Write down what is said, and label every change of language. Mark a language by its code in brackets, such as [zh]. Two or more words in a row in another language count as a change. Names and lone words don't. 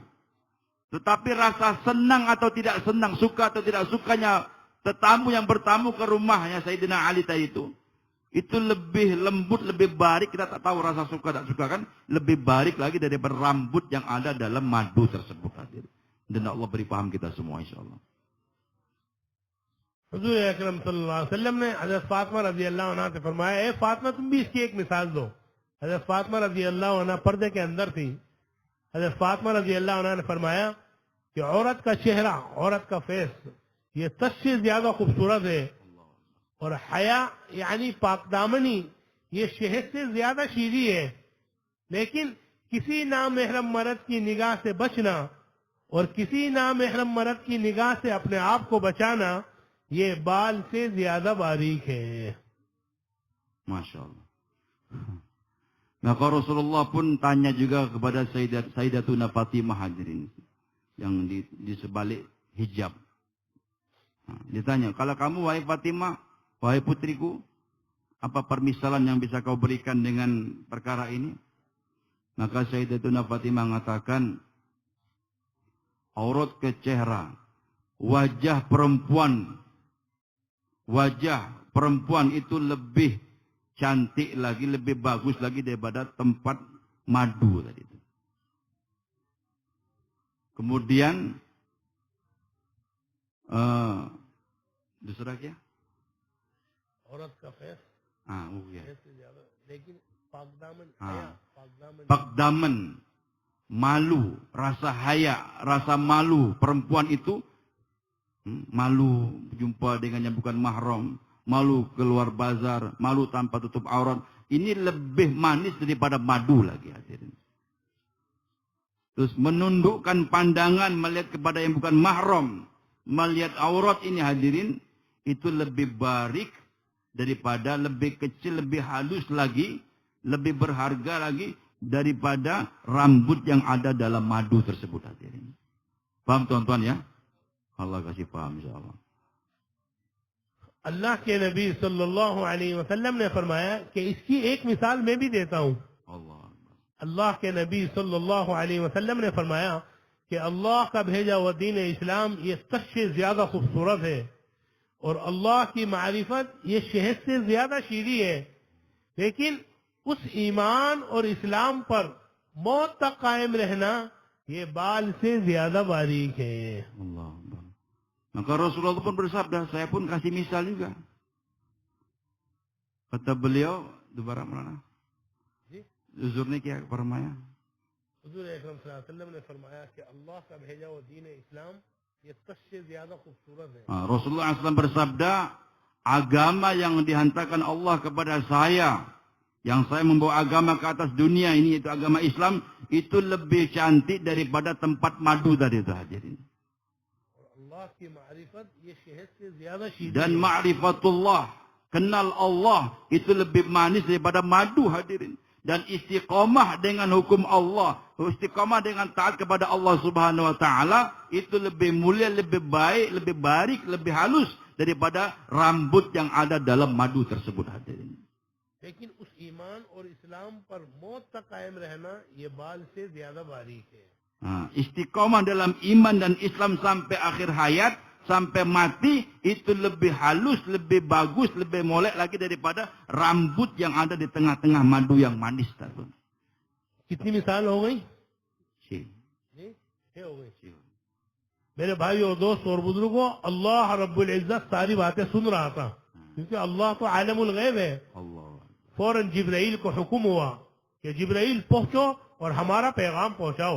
[ms] Tetapi rasa senang atau tidak senang, suka atau tidak sukanya tetamu yang bertamu ke rumahnya Sayyidina Ali tadi itu lebih lembut, lebih barik. Kita tak tahu rasa suka tak suka kan, lebih barik lagi daripada rambut yang ada dalam madu tersebut. Dan Allah beri paham kita semua insyaallah. [hi] हुजूर अकरम [ar] صلى الله عليه وسلم [hi] ने हज़रत फातिमा [ar] رضي الله عنها [hi] से फरमाया, ए फातिमा तुम भी इसकी एक मिसाल दो. हज़रत फातिमा [ar] رضي الله عنها [hi] पर्दे के अंदर थी। हज़रत फातिमा [ar] رضي الله عنها [hi] ने फरमाया कि औरत का चेहरा, औरत का फेस, ये सबसे ज्यादा खूबसूरत है, और हया यानी पाकदामनी ये शहद से ज्यादा शीरी है। लेकिन किसी नामहरम मर्द की निगाह से बचना और किसी नामहरम मर्द की निगाह से अपने आप को बचाना, ये बाल से ज्यादा बारीक है। [ar] ما شاء الله. [ms] Maka Rasulullah pun tanya juga kepada Sayyidatuna Fatimah hadirin yang di sebalik hijab. Nah, ditanya, kalau kamu wahai Fatimah, wahai putriku, apa permisalan yang bisa kau berikan dengan perkara ini? Maka Sayyidatuna Fatimah mengatakan, [hi] औरत के चेहरा, [ms] wajah perempuan itu lebih cantik lagi, lebih bagus lagi daripada tempat madu tadi itu. [hi] Kemudian दूसरा क्या? औरत का फेस वो क्या? से ज्यादा, लेकिन पाकदामन, [ms] pakdaman, malu, rasa haya, rasa malu perempuan itu, malu jumpa dengan yang bukan mahram, malu keluar bazar, malu tanpa tutup aurat, ini lebih manis daripada madu lagi hadirin. Terus menundukkan pandangan melihat kepada yang bukan mahram, melihat aurat ini hadirin, itu lebih barik daripada, lebih kecil, lebih halus lagi, lebih berharga lagi daripada rambut yang ada dalam madu tersebut hadirin. Paham tuan-tuan ya? Allah kasih paham insyaallah. [hi] अल्लाह के नबी [ar] صلى الله عليه وسلم [hi] ने फरमाया कि इसकी एक मिसाल मैं भी देता हूँ। अल्लाह के नबी [ar] صلى الله عليه وسلم [hi] ने फरमाया कि अल्लाह का भेजा हुआ दीन इस्लाम ये सबसे ज्यादा खूबसूरत है, और अल्लाह की मारिफत ये शहद से ज्यादा शीरी है। लेकिन उस ईमान और इस्लाम पर मौत तक कायम रहना, ये बाल से ज्यादा बारीक है। [ms] Allah. Maka Rasulullah pun bersabda, saya pun kasih misal juga. Kata beliau, [hi] दोबारा mana? हुजूर ने क्या फरमाया? हुजूर अकरम [ar] صلى الله عليه وسلم [hi] ने फरमाया कि अल्लाह का भेजा हुआ दीन इस्लाम ये सबसे ज्यादा खूबसूरत है। [ms] Rasulullah SAW bersabda, agama yang dihantarkan Allah kepada saya, yang saya membawa agama ke atas dunia ini, yaitu agama Islam, itu lebih cantik daripada tempat madu tadi itu hadirin. Dan ma'rifatullah, kenal Allah, itu lebih manis daripada madu hadirin. Dan istiqamah dengan hukum Allah, istiqamah dengan taat kepada Allah [ar] سبحانه وتعالى, [ms] itu lebih mulia, lebih baik, lebih barik, lebih halus daripada rambut yang ada dalam madu tersebut hadirin. [hi] लेकिन उस ईमान और इस्लाम पर मौत तक कायम रहना ये बाल से ज्यादा बारीक है। [ms] Istiqamah dalam iman dan Islam sampai akhir hayat, sampai mati, itu lebih halus, lebih bagus, lebih molek lagi daripada rambut yang ada di tengah-tengah madu yang manis tadi. [hi] कितनी मिसाल हो गई? हो गई। मेरे भाई और दोस्त और बुजुर्गों, अल्लाह [ar] رب العزة [hi] सारी बातें सुन रहा था, क्योंकि अल्लाह तो [ar] عالم الغيب [hi] है। फौरन जिब्राइल को हुक्म हुआ कि जिब्राइल पहुंचो और हमारा पैगाम पहुंचाओ।